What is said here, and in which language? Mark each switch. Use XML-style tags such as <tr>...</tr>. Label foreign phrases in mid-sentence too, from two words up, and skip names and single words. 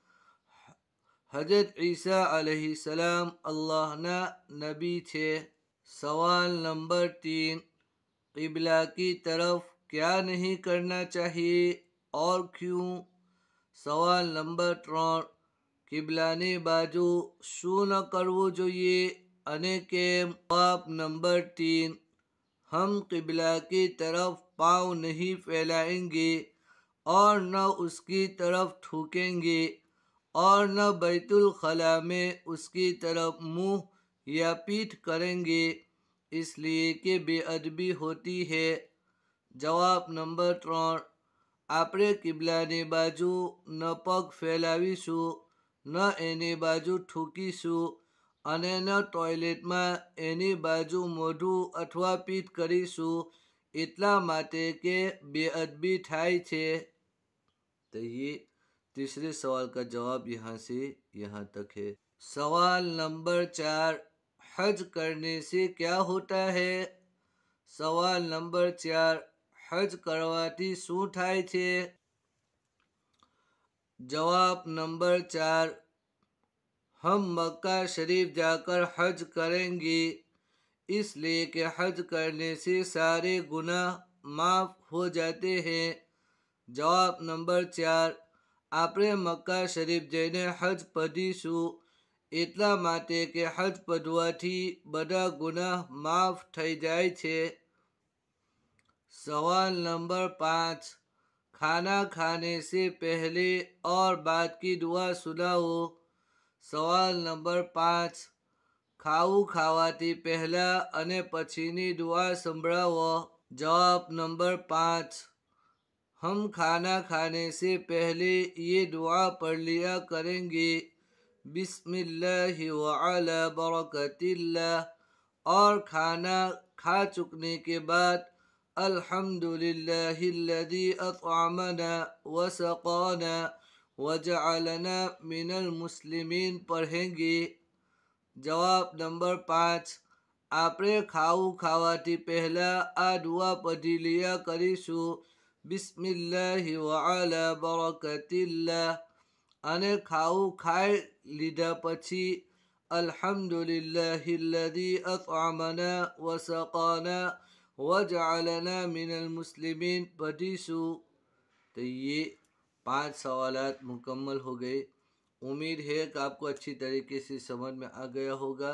<ur>حضرت عیسیٰ علیہ السلام اللہ نا نبی تھے۔ سوال نمبر 3، قبلہ کی طرف کیا نہیں کرنا چاہیے اور کیوں؟</ur> <gu>سوال نمبر 3، قبلانی બાજુ શું ન કરવું જોઈએ અને કેમ؟</gu> <ur>جواب نمبر 3، ہم قبلہ کی طرف پاؤں نہیں پھیلائیں گے اور نہ اس کی طرف تھوکیں گے اور نہ بیت الخلاء میں اس کی طرف منہ یا پیٹھ کریں گے، اس لیے کہ بے ادبی ہوتی ہے۔ جواب نمبر 3،</ur> <gu>આપણે قبلانی બાજુ ન પગ ફેલાવીશું, ન એની બાજુ થૂકીશું અને ન ટોયલેટમાં એની બાજુ મોઢું અથવા પીઠ કરીશું, એટલા માટે કે બેઅદબી થાય છે۔</gu> <ur>تو یہ تیسرے سوال کا جواب یہاں سے یہاں تک ہے۔ سوال نمبر 4، حج کرنے سے کیا ہوتا ہے؟</ur> <gu>سوال نمبر 4، حج કરવાથી શું થાય છે؟</gu> <ur>جواب نمبر 4، ہم مکہ شریف جا کر حج کریں گے اس لیے کہ حج کرنے سے سارے گناہ معاف ہو جاتے ہیں۔ جواب نمبر 4،</ur> <gu>આપણે મક્કા શરીફ જઈને હજ પઢીશું એટલા માટે કે હજ પઢવાથી બધા ગુનાહ માફ થઈ જાય છે।</gu> <ur>سوال نمبر 5، کھانا کھانے سے پہلے اور بعد کی دعا سناؤ۔ سوال نمبر 5،</ur> <gu>ખાવું ખાવાથી પહેલા અને પછીની દુઆ સંભળાવો۔</gu> <ur>جواب نمبر 5، ہم کھانا کھانے سے پہلے یہ دعا پڑھ لیا کریں گے،</ur> <ar>بسم اللہ وعلی برکت اللہ،</ar> <ur>اور کھانا کھا چکنے کے بعد</ur> <ar>الحمدللہ الذی اطعمنا وسقانا وجعلنا من المسلمین</ar> <ur>پڑھیں گے۔ جواب نمبر 5،</ur> <gu>આપણે ખાવું ખાવાથી પહેલા આ દુઆ પઢી લિયા કરીશું,</gu> <ar>بسم اللہ وعلی برکت اللہ،</ar> <gu>અને ખાવું ખાઈ લીધા પછી</gu> <ar>الحمدللہ الذی اطعمنا وسقانا وجعلنا من المسلمین</ar> <gu>پڑھیશું۔</gu> <ur>تو یہ 5 سوالات مکمل ہو گئے۔ امید ہے کہ آپ کو اچھی طریقے سے سمجھ میں آ گیا ہوگا۔</ur>